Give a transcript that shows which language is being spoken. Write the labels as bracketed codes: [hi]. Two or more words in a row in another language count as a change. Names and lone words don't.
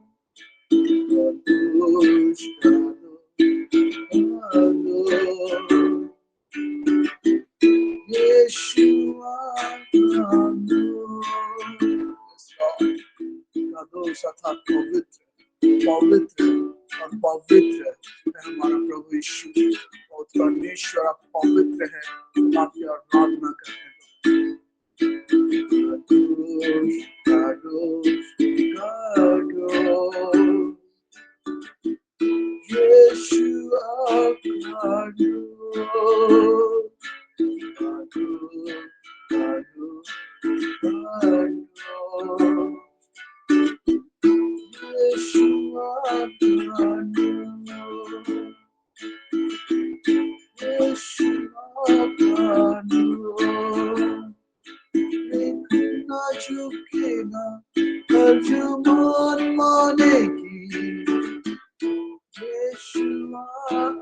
[he] קדוש, קדוש, ישוע, קדוש, קדוש [hi] अर्थात पवित्र, पवित्र और पवित्र है हमारा प्रभु यीशु। और परमेश्वर आप पवित्र है, आपकी आराधना करते हैं। [he] קדוש, קדוש, קדוש, ישוע, קדוש, קדוש, קדוש, קדוש, ישוע, קדוש, ישוע, קדוש. [hi] देखना झुकेगा जुबान मानेगी यीशुआ